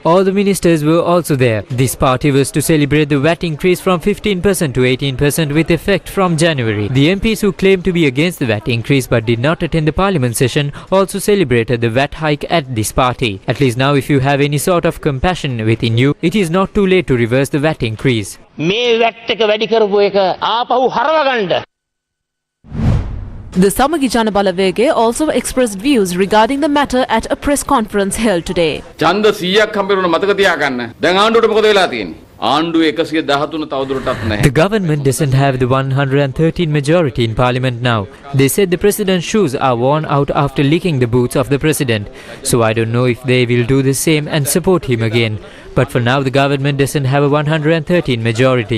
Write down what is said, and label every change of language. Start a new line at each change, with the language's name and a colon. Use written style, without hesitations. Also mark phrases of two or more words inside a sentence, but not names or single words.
English: All the ministers were also there. This party was to celebrate the VAT increase from 15% to 18% with effect from January. The MPs who claimed to be against the VAT increase but did not attend the Parliament session also celebrated the VAT hike at this party. At least now, if you have any sort of compassion within you, it is not too late to reverse the VAT increase.
Sinhala: මේ වැට් එක වැඩි කරපු එක ආපහු හරවගන්න.
English: The Samagi Jana Balawege also expressed views regarding the matter at a press conference held today.
Sinhala: ඡන්ද 100ක් හම්බෙන්න මතක තියාගන්න. දැන් ආණ්ඩුවට මොකද වෙලා තියෙන්නේ?
English: The government doesn't have the 113 majority in parliament now. They said the president's shoes are worn out after licking the boots of the president. So I don't know if they will do the same and support him again. But for now, the government doesn't have a 113 majority.